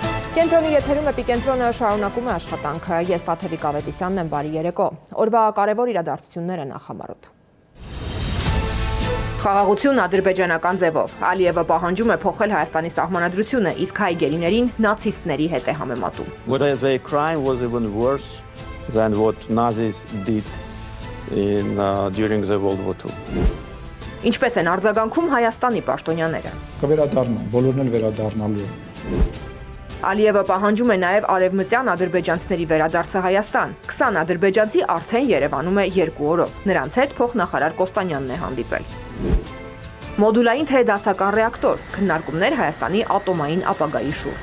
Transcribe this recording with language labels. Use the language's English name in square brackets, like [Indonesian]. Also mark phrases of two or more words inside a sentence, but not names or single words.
[Armenian] Կենտրոնի եթերում Էպիկենտրոնը շարունակում է աշխատանքը։ Ես Տաթևիկ Ավետիսյանն եմ, բարի երեկո։ Օրվա կարևոր իրադարձությունները նախամարոտ։ Խաղաղություն ադրբեջանական ձևով։ Ալիևը պահանջում է փոխել Հայաստանի սահմանադրությունը, իսկ հայ գերիներին նացիստների հետ է համեմատում։ [English] The crime was even worse than what Nazis did during the World War II. [Armenian] Ինչպես են արձագանքում Հայաստանի պաշտոնյաները։ Կվերադառնան, բոլորն էլ վերադառնալու են։ Ալիևը պահանջում է նաև արևմտյան ադրբեջանցիների վերադարձը Հայաստան։ 20 ադրբեջանցի արդեն Երևանում է 2 օրով։ Նրանց հետ փոխնախարար Կոստանյանն է հանդիպել։ Մոդուլային թե դասական ռեակտոր, քննարկումներ Հայաստանի ատոմային ապագայի շուրջ։